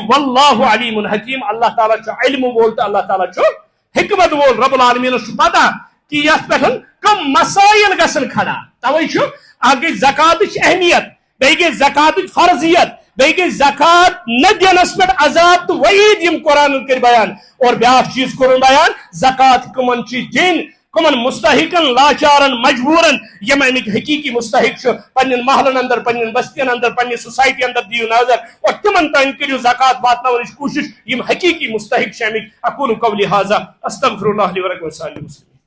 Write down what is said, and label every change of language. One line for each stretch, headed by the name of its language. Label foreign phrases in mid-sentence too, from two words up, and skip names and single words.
Arabic: واللہ علیم حکیم
Kashmiri: اللہ تعالیٰ چھُ علم وول تو اللہ تعالیٰ چھُ حکمت وول رب العالمین چھُ پتہ کہ یتھ پٮ۪ٹھ کم مسائل گژھن کھڑا توے چھُ اکھ گٔے زکاتٕچ اہمیت بیٚیہِ گٔے زکاتٕچ فرضیت بیٚیہِ گٔے زکات نہ دِنس پٮ۪ٹھ عذاب تو وعید یم قرآن کٔرۍ بیان اور بیاکھ چیز کوٚرُن بیان زکات کمن چھِ دِنۍ کمن مستحقن لاچارن مجبورن یم امیک حقیقی مستحق پنن محلن اندر پنن بستین اندر پنہ سوسائٹی اندر دیو نظر اور تمن تین کریو زکات واتناونچ کوشش یم حقیقی مستحق امیک
Arabic: اقول قولی ھذا استغفر اللہ لی ولکم وسائر المسلمین